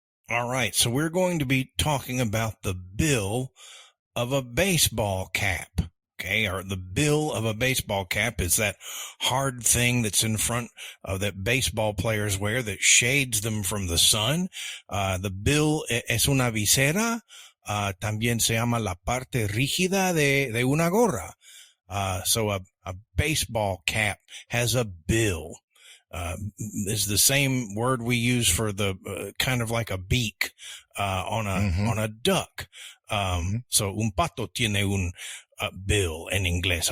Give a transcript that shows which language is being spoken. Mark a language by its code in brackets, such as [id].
[en] All right, so we're going to be talking about the bill of a baseball cap. Okay, or the bill of a baseball cap is that hard thing that's in front of that baseball players wear that shades them from the sun. [es] The bill es una visera. También se llama la parte rígida de una gorra. [en] So a baseball cap has a bill. Is the same word we use for the kind of like a beak on a duck. [es] So un pato tiene un bill en inglés.